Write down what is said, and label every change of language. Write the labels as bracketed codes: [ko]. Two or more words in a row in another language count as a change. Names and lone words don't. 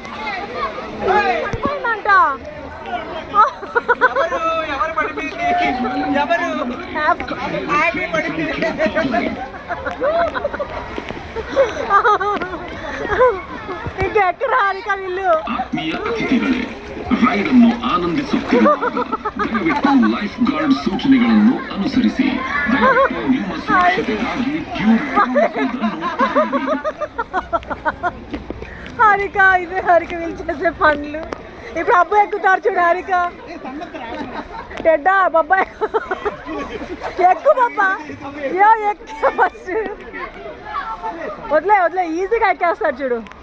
[te] అంట ఇంకెక్కడ హారిక వీళ్ళు. [kn] ರೈಡನ್ನು ಆನಂದಿಸುತ್ತಿರುವ ದಯವಿಟ್ಟು [en] life guard [kn] ಸೂಚನೆಗಳನ್ನು ಅನುಸರಿಸಿ. ದಯವಿಟ್ಟು ನಿಮ್ಮ ಸುರಕ್ಷತೆಗಾಗಿ ಟ್ಯೂಬ್ [te] హారిక ఇదే హారిక వీళ్ళు చేసే పనులు. ఇప్పుడు అబ్బాయి ఎక్కుతారు చూడు హారిక. టెడ్డా బాబాయ్ ఎక్కువ బాబా. ఎక్కువ ఫస్ట్ వదిలే ఈజీగా ఎక్కేస్తాడు చూడు.